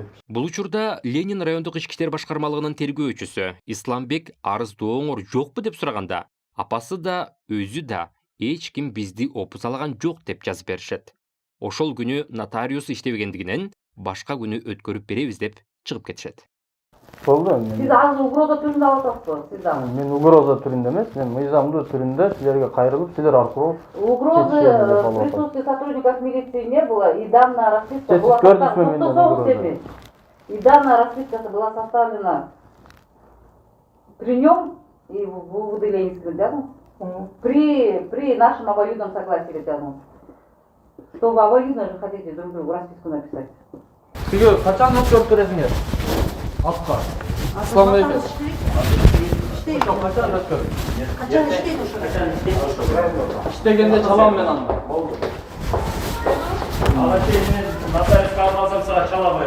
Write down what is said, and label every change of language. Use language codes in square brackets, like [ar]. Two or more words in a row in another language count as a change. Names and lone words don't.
[ky] Бул учурда Ленин райондук ички иштер башкармалыгынын тергөөчүсү Исламбек арыздооңор жокпу деп сураганда, апасы да, өзү да эч ким бизди опузалаган жок деп жазып беришет. Ошол күнү нотариус иштебегендигинен башка күнү өткөрүп беребиз деп чыгып кетишет. Болду. Сиз азыр угроза түрүндө алып атасызбы? Сиз дагы. Мен угроза түрүндө эмес, мен мыйзамдуу түрүндө силерге кайрылып, силер аркылуу [ru] угрозы присутствия сотрудников милиции не было, и данная расписка была составлена. И данная расписка была составлена при нем и в выделении да? При нашем обоюдном согласии, ребята. Что вы обоюдно же хотите друг другу расписку написать? [ky] Сиге качан өткөрүп бересиңер? Атка. Исламбек. Качан өткөрүп? Качан иштейт ошо? Иштегенде чалам мен аны. Болду. Нотариуска алмасам сага чала коем.